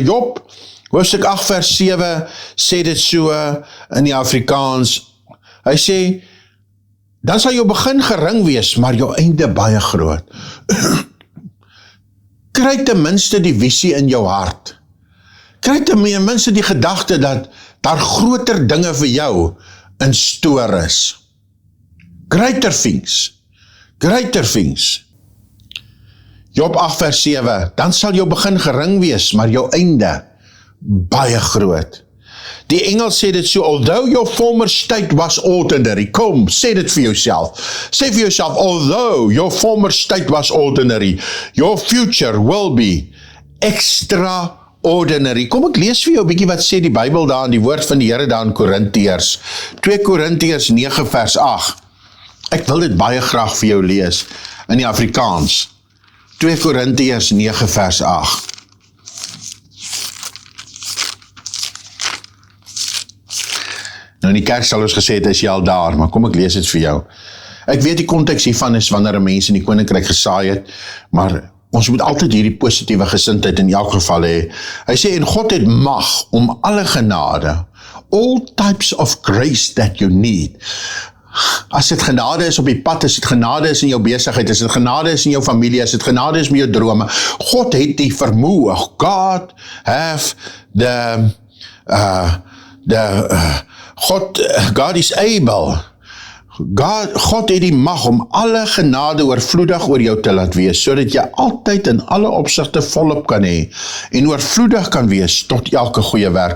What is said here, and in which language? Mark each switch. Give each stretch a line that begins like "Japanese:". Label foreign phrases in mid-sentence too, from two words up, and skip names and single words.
Afrikaans: Job, hoofstuk 8 vers 7, sê dit so in die Afrikaans. Hy sê, dan sal jou begin gering wees, maar jou einde baie groot. Kry ten minste die visie in jou hart. Kry ten minste die gedagte dat daar groter dinge vir jou
English: in store
Afrikaans: is.
English: Greater things.
Afrikaans: Job 8 vers 7, dan sal jou begin gering wees, maar jou einde baie groot. Die engel sê dit so,
English: although your former state was ordinary,
Afrikaans: kom, sê dit vir jouself. Sê vir jouself,
English: although your former state was ordinary, your future will be extraordinary.
Afrikaans: Kom ek lees vir jou 'n bietjie wat sê die Bybel daar in die woord van die Here daar in Korintiërs. 2 Korintiërs 9 vers 8. Ek wil dit baie graag vir jou lees in die Afrikaans. 2 Korintiërs 9 vers 8. Nou in die kerk sal ons gesê het, is jy al daar, maar kom ek lees dit vir jou. Ek weet die konteks hiervan is wanneer 'n mens in die koninkryk gesaai het, maar ons moet altyd hierdie positiewe gesindheid in elk geval hê. Hy sê, en God het mag om alle genade,
English: all types of grace that you need.
Afrikaans: As dit genade is op die pad, as dit genade is in jou besigheid, as dit genade is in jou familie, as dit genade is met jou drome, God het die vermoë.
English: God is able.
Afrikaans: God het die mag om alle genade oorvloedig oor jou te laat wees, sodat jy altyd in alle opsigte volop kan hê, en oorvloedig kan wees tot elke goeie werk.